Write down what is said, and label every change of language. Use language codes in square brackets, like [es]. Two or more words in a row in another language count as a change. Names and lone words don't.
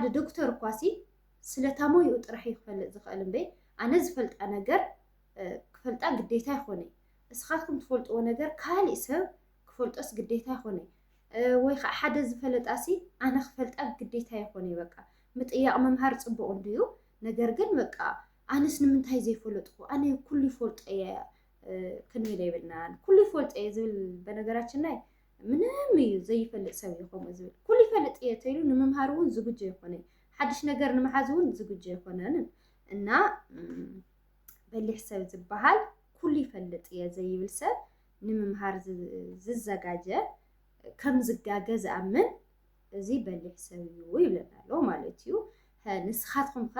[ti] ዶክተር እኳሲ ስለታሞዩ ጥራሕ ይፈልጥ ዝኽእል እምበይ ኣነ ዝፈልጣ ነገር ክፈልጣ ግዴታ ኣይኮነይ እስኻትኩም ትፈልጥዎ ነገር ካሊእ ሰብ ክፈልጦስ ግዴታ ኣይኮነይ ወይ ከዓ ሓደ ዝፈለጣሲ ኣነ ክፈልጣ ግዴታ ኣይኮነይ በቃ ምጥያቕ መምሃር ፅቡቕ እንድዩ ነገር ግን በቃ ኣነስ ንምንታይ ዘይፈለጥኩ ኣነ ኩሉ ይፈልጦ እየ ክንብል የብልናን ኩሉ ይፈልጦ እየ ዝብል [am] በነገራችን ላይ [ti] ምንም እዩ ዘይፈልጥ ሰብ ይኾም ዝብል ኩሉ ይፈልጥ እየ ተይሉ ንምምሃር እውን ዝግጁ ኣይኮነይ ሓድሽ ነገር ንምሓዝ እውን ዝግጁ ኣይኮነን እና በሊሕ ሰብ ዝበሃል ኩሉ ይፈልጥ እየ ዘይብል ሰብ ንምምሃር ዝዘጋጀ ከም ዝጋገ ዝኣምን እዚ በሊሕ ሰብ እዩ ይብለና ኣሎ ማለት እዩ ንስኻትኩም ከ